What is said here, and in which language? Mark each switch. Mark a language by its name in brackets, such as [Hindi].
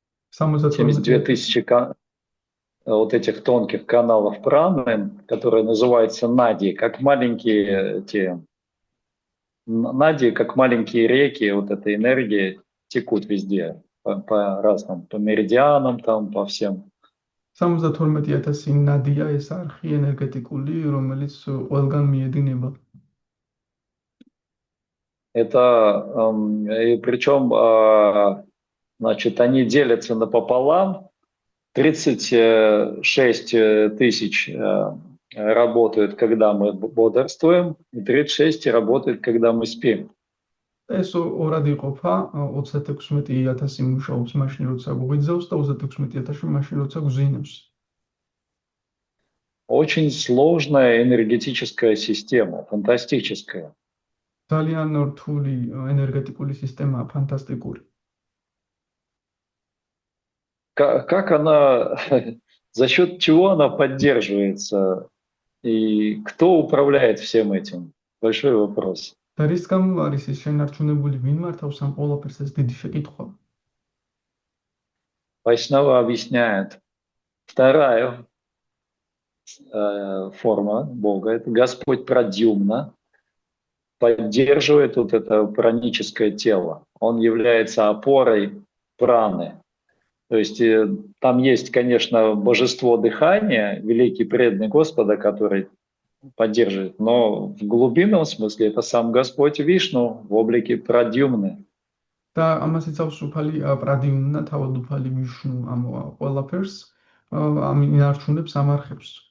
[Russian] 72 тысячи вот этих тонких каналов праны, которые называются нади, как маленькие эти нади, как маленькие реки, вот эта энергия текут везде по разным, по меридианам, там, по всем. [Georgian] 72,000 ნადია ეს არხი ენერგეტიკული, რომელიც ყველგან მიედინება. [Russian] Это, и причем, значит, они делятся напополам. 36 тысяч работают, когда мы бодрствуем, и 36 работают, когда мы спим. [Georgian] ეს ორად იყოფა, 36,000 მუშაობს მაშინ, როცა გვიძავს და 36,000 მაშინ, როცა გვზინავს. [Russian] Очень сложная энергетическая система, фантастическая. [Georgian] ძალიან რთული ენერგეტიკული სისტემაა, ფანტასტიკური. [Russian] Как она, за счет чего она поддерживается и кто управляет всем этим? Большой вопрос. [Georgian] და რის გამო არის ეს შენარჩუნებული, ვინ მართავს ამ ყველაფერს, ეს დიდი შეკითხვა. [Russian] Вайшнава объясняет. Вторая форма Бога, это Господь Прадьюмна, поддерживает вот это праническое тело. Он является опорой праны. То есть там есть, конечно, божество дыхания, великий преданный Господа, который поддерживает, но в глубинном смысле это сам Господь Вишну в облике Прадьюмны. [Georgian] და ამას იცავს უფალი პრადიუმნა, თავად უფალი ვიშნუ ამ ყველაფერს, ამ ინარჩუნებს ამ არხებს.